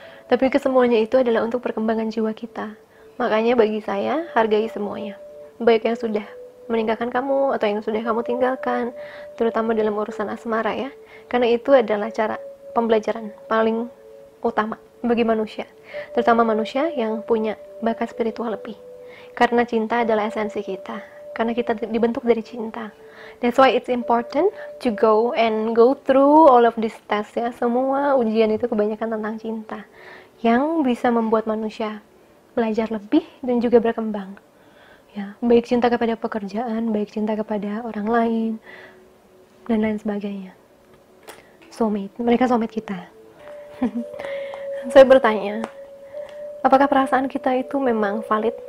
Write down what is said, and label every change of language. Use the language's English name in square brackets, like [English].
[Indonesian] Tapi kesemuanya itu adalah untuk perkembangan jiwa kita. Makanya bagi saya, hargai semuanya, baik yang sudah meninggalkan kamu atau yang sudah kamu tinggalkan, terutama dalam urusan asmara ya, karena itu adalah cara pembelajaran paling utama bagi manusia, terutama manusia yang punya bakat spiritual lebih, karena cinta adalah esensi kita, karena kita dibentuk dari cinta. [English] That's why it's important to go through all of this test ya. [Indonesian] Semua ujian itu kebanyakan tentang cinta, yang bisa membuat manusia belajar lebih dan juga berkembang ya, baik cinta kepada pekerjaan, baik cinta kepada orang lain, dan lain sebagainya. soulmate, mereka soulmate kita. Saya bertanya, apakah perasaan kita itu memang valid?